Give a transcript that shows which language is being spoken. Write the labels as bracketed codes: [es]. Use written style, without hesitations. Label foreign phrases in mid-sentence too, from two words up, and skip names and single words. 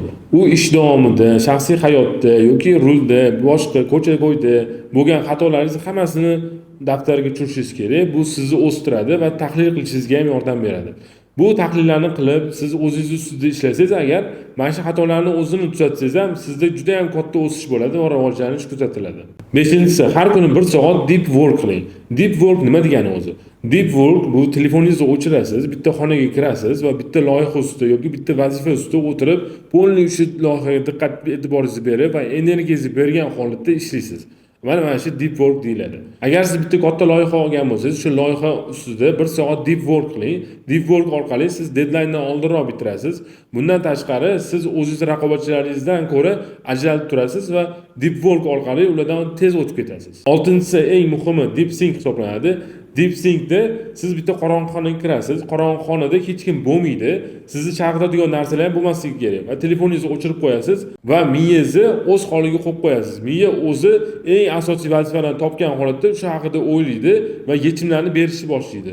[uz] U ish davomida, shaxsiy hayotda yoki rulda, boshqa ko'cha-ko'yda bo'lgan xatolaringizni hammasini daftarga tushishingiz kerak. Bu sizni o'stiradi va tahlil qilishingizga ham yordam beradi. Bu tahlillarni qilib, siz o'zingiz ustida ishlasangiz agar, mana shu xatolarni o'zini tuzatsangiz ham sizda juda ham katta o'sish bo'ladi va rivojlanish kuzatiladi. Beshinchisi, har kuni 1 soat [en] deep work [uz] qiling. [en] Deep work [uz] nima degani o'zi? [en] Deep work [uz] bu telefoningizni o'chirasiz, bitta xonaga kirasiz va bitta loyiha ustida yoki bitta vazifa ustida o'tirib, polni o'sha loyihaga diqqat e'tiboringizni berib va energiyangizni bergan holatda ishlaysiz. Mana shu [en] deep work [uz] deyiladi. Agar siz bitta katta loyiha olgan bo'lsangiz, shu loyiha ustida 1 soat [en] deep work [uz] qiling. [en] Deep work [uz] orqali siz deadline'dan oldinroq bitirasiz. Bundan tashqari siz o'zingiz raqobatchilaringizdan ko'ra ajralib turasiz va [en] deep work [uz] orqali ulardan tez o'tib ketasiz. 6-si eng muhimi [en] deep think [uz] hisoblanadi. [en] Deep thinkda [uz] siz bitta qorong'i xonaga kirasiz. Qorong'i xonada hech kim bo'lmaydi. Sizni chalg'itadigan narsalar ham bo'lmasligi kerak. Va telefoningizni o'chirib qo'yasiz va miyangizni o'z holiga qo'yib qo'yasiz. Miya o'zi eng asosiy vazifalarni topgan holatda o'sha haqida o'ylaydi va yechimlarni berishni boshlaydi.